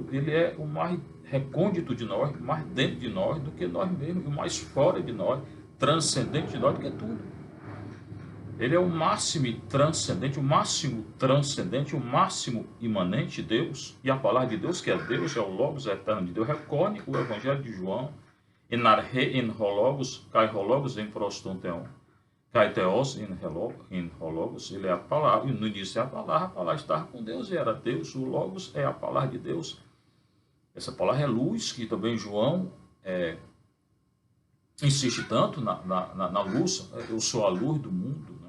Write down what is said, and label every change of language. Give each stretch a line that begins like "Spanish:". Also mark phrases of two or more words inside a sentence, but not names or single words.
Portuguese: Ele é o mais recôndito de nós, mais dentro de nós do que nós mesmos, e o mais fora de nós, transcendente de nós do que tudo. Ele é o máximo transcendente, o máximo transcendente, o máximo imanente de Deus. E a palavra de Deus, que é Deus, é o Logos eterno de Deus. Recorre o Evangelho de João.
Greek: Ἐν ἀρχῇ ἦν ὁ λόγος, καὶ ὁ λόγος ἦν πρὸς τὸν θεόν. καὶ θεὸς ἦν λόγος,
Portuguese: ele é a palavra, e no início é a palavra estava com Deus e era Deus, o Logos é a palavra de Deus. Essa palavra é luz, que também João insiste tanto na luz. Eu sou a luz do mundo, né?